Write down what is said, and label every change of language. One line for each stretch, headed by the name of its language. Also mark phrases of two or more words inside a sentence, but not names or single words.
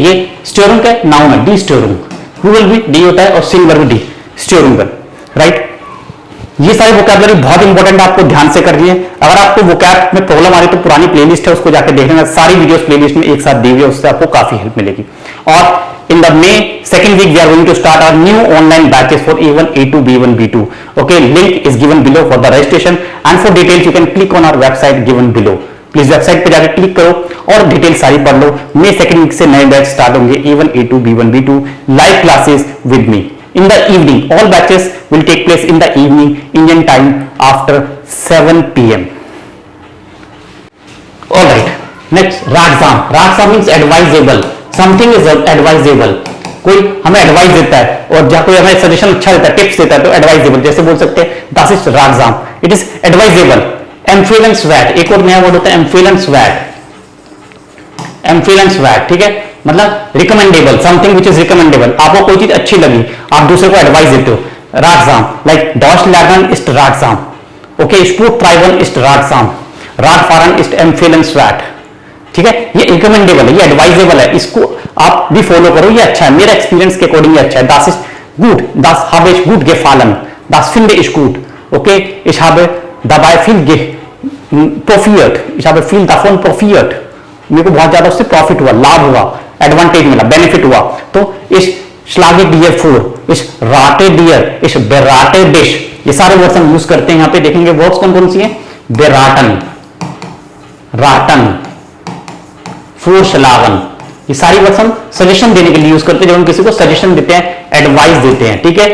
Hindi: ये स्टोरम क्या है? नाउन है.
German: die Sturm.
Hindi: प्लूरल भी डी होता है और सिंगुलर भी डी.
German: स्टोरमन, राइट.
Hindi: ये सारे वोकैबुलरी बहुत इंपॉर्टेंट, आपको ध्यान से करनी है. अगर आपको वोकैब में प्रॉब्लम आ रही तो पुरानी प्लेलिस्ट है, उसको जाकर देखना. सारी वीडियोस प्लेलिस्ट में एक साथ दी हुई है, उससे आपको काफी हेल्प मिलेगी.
English: और in the May second week we are going to start our new online batches for A1, A2, B1, B2. Okay, link is given below for the registration and for details you can click on our website given below. Please website
Hindi: पे जाकर क्लिक करो और डिटेल सारी पढ़ लो.
English: May second week
Hindi: से नए बैच स्टार्ट होंगे. A1, A2, B1, B2
English: live classes with me in the evening. All batches will take place in the evening Indian time after 7 PM. All right. Next, ratsam means advisable. something is advisable.
Hindi: कोई हमें एडवाइस देता है और जहां कोई हमें सजेशन अच्छा देता है, टिप्स देता है तो एडवाइजेबल. जैसे बोल सकते हैं
German: das ist ratsam,
English: it is advisable.
German: empfehlenswert,
Hindi: एक और नया वर्ड होता है empfehlenswert, ठीक है, मतलब रिकमेंडेबल.
English: something which is recommendable.
Hindi: आपको कोई चीज अच्छी लगी, आप दूसरे को एडवाइस देते हो.
German: ratsam, लाइक das lernen ist ratsam. ओके, sport treiben ist ratsam. Radfahren ist empfehlenswert,
Hindi: ठीक है. ये रिकमेंडेबल है, ये एडवाइजेबल है, इसको आप भी फॉलो करो, ये अच्छा है, मेरा एक्सपीरियंस के अकॉर्डिंग ये अच्छा है.
German: Das ist gut, das habe ich gut gefallen, das finde ich gut. Okay, ich habe dabei viel profitiert, ich habe viel davon profitiert.
Hindi: मेरे को बहुत ज्यादा उससे प्रॉफिट हुआ, लाभ हुआ, एडवांटेज मिला, बेनिफिट हुआ. तो
German: ich schlage dir vor, ich rate dir, ich berate dich,
Hindi: ये सारे वर्ड्स हम यूज करते हैं। यहां पे देखेंगे वर्ड्स कौन कौन सी है, बेराटन, राटन, फोरशलागन, ये सारी वर्ड्स हम सजेशन देने के लिए यूज करते हैं, जब हम किसी को सजेशन देते हैं, एडवाइस देते हैं, ठीक है।